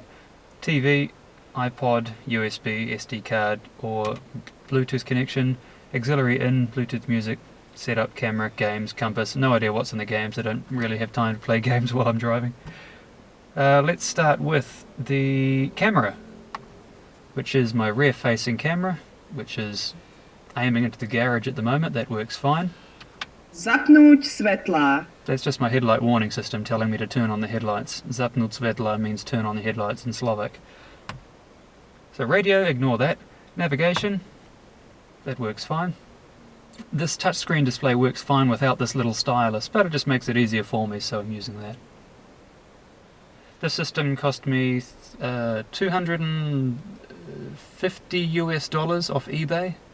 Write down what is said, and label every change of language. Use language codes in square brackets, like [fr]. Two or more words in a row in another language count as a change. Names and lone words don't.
[en] TV, iPod, USB, SD card, or Bluetooth connection, auxiliary in, Bluetooth music, setup, camera, games, compass. No idea what's in the games, I don't really have time to play games while I'm driving. Let's start with the camera, which is my rear facing camera, which is aiming into the garage at the moment. That works fine. [sk] Zapnúť svetla. [en] That's just my headlight warning system telling me to turn on the headlights. [sk] Zapnúť svetla [en] means turn on the headlights in Slovak. So radio, ignore that. Navigation, that works fine. This touchscreen display works fine without this little stylus, but it just makes it easier for me, so I'm using that. This system cost me $250 off eBay.